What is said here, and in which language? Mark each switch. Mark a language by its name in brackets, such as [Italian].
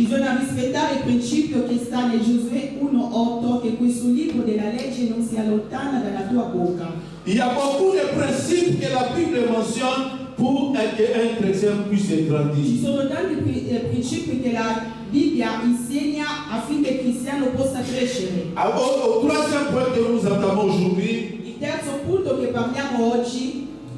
[Italian] Bisogna rispettare il principio che sta nel Giosuè 1:8, che questo libro della legge non si allontana dalla tua bocca. [French] Il y a beaucoup de principes que la Bible mentionne pour qu'un chrétien puisse [Italian] Ci [French] grandir. [Italian] sono tanti principi che la Bibbia insegna affinché il cristiano possa crescere. [French] Au troisième point que nous entamons aujourd'hui, [Italian] Il terzo punto che parliamo oggi,